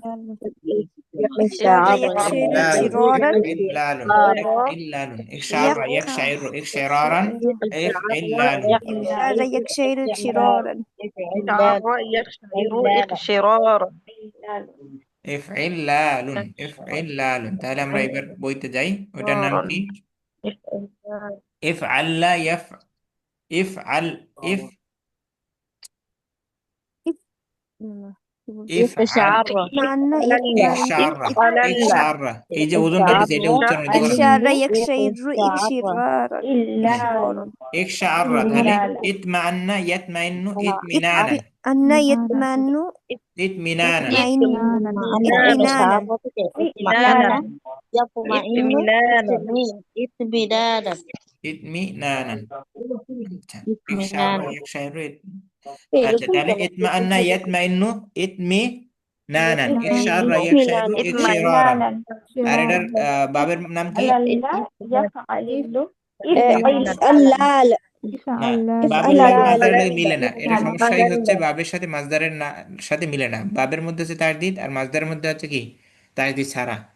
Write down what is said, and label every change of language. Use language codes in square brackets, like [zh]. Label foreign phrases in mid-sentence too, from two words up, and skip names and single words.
[ar] إفعال يكشير إكشرارا إفعلال إفعلال إكشعر يكشعر إكشرارا إفعلال إفعال يكشير إكشرارا شعر يشعر إقشرارا إفعلال إفعلال [bn] তাহলে আমরা এবার বইতে যাই ওটার নাম কি [ar] إفعل لا إفعل إفعل إتمنى [bn] إكشار এই যে ওজনটা দিছে এটা উচ্চারণ দিতে পারবেন [ar] إكشار يكشير إكشرارا إكشار তাহলে إطمأن يطمئن إطمئنانا أن يتمنى إطمئنانا إطمئنانا إطمئنانا আচ্ছা إكشار يكشر [bn] আচ্ছা তাহলে [ar] إطمأن يطمئن إطمئنانا নানান, إقشرارا يقشعر إطمئنان [bn] ইকশিরারান। আর এটার বাবের নাম কি? [ar] لّا يفعلل إفعلال [bn] না, বাবের লাগে [ar] إفعلال [bn] মাজদারের লাগে মিলে না। এটা সমস্যাই হচ্ছে বাবের সাথে মাজদারের না সাথে মিলে না। বাবের মধ্যে হচ্ছে তাসদিদ আর মাজদারের মধ্যে হচ্ছে কি তাসদিদ ছাড়া।